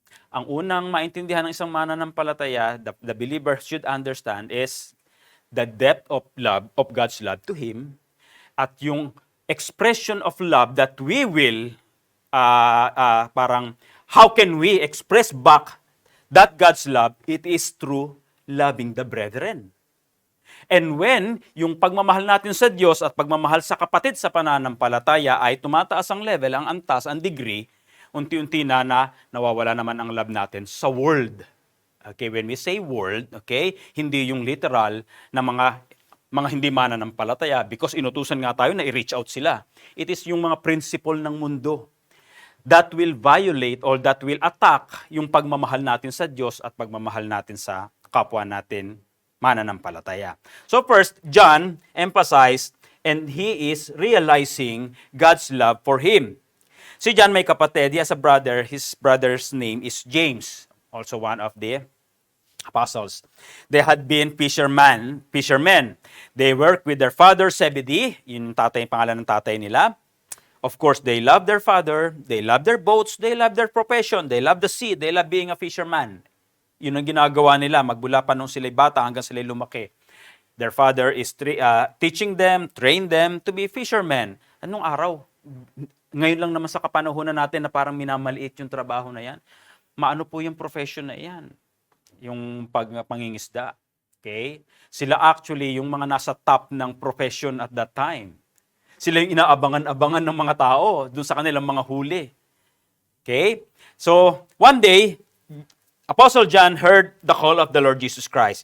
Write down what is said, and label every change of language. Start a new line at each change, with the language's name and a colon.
Filipino: Ang unang maintindihan ng isang mananampalataya,
English: the believer should understand is the depth of love, of God's love to him,
Filipino: at yung
English: expression of love that we will, how can we express back that God's love? It is through loving the brethren. And when
Filipino: yung pagmamahal natin sa Diyos at pagmamahal sa kapatid sa pananampalataya ay tumataas ang level, ang antas, ang degree, unti-unti na nawawala naman ang love natin sa world. Okay,
English: when we say world,
Filipino: okay, hindi yung literal na mga hindi mananampalataya because inutusan nga tayo na i-reach out sila.
English: It is
Filipino: yung mga principle ng mundo
English: that will violate or that will attack
Filipino: yung pagmamahal natin sa Diyos at pagmamahal natin sa kapwa natin mananampalataya.
English: So first, John emphasized and he is realizing God's love for him.
Filipino: Si John may kapatid,
English: he has a brother, his brother's name is James, also one of the apostles. They had been fishermen. They worked with their father Zebedee,
Filipino: yung pangalan ng tatay nila.
English: Of course, they love their father, they love their boats, they love their profession, they love the sea, they love being a fisherman.
Filipino: Yun ang ginagawa nila, magbula pa nung sila'y bata hanggang sila'y lumaki.
English: Their father is teaching them, train them to be fishermen.
Filipino: Anong araw? Ngayon lang naman sa kapanahunan natin na parang minamaliit yung trabaho na yan. Maano po yung profession na yan? Yung pangingisda. Okay? Sila actually yung mga nasa top ng profession
English: at that time.
Filipino: Sila yung inaabangan-abangan ng mga tao dun sa kanilang mga huli.
English: Okay? So, one day, Apostle John heard the call of the Lord Jesus Christ.